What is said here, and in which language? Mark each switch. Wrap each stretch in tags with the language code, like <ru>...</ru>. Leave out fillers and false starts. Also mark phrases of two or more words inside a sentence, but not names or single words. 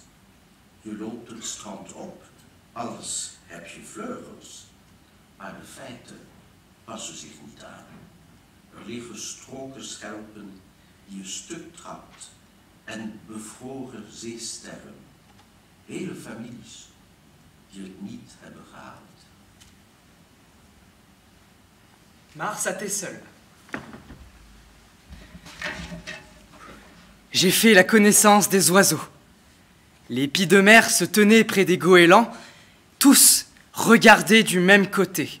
<nl>Je loopt het strand op, alles heb je vleugels, maar de feiten passen zich niet aan. Er liggen stroken schelpen die je stuk trapt en bevroren zeesterren. Hele families die het niet hebben gehaald.</nl> <fr>Mars a été seul. J'ai fait la connaissance des oiseaux. Les pies de mer se tenaient près des goélands, tous regardaient du même côté.</fr>